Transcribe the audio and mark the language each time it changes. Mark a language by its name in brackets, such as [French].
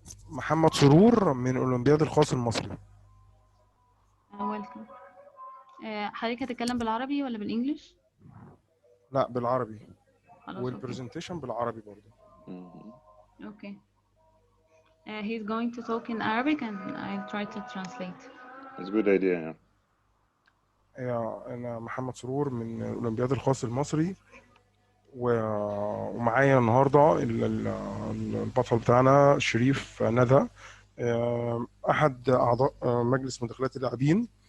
[Arabic] محمد سرور من أولمبياد الخاص المصري. [English] Welcome. [Arabic] حضرتك هتتكلم بالعربي ولا بالإنجليش؟ لا بالعربي. والبرزنتيشن بالعربي برضه. [English] Okay. He's going to talk in Arabic and I'll try to translate. It's a good idea. [Arabic] أنا محمد سرور من الأولمبياد الخاص المصري، ومعايا النهارده البطل بتاعنا شريف ندى، احد اعضاء مجلس مداخلات اللاعبين.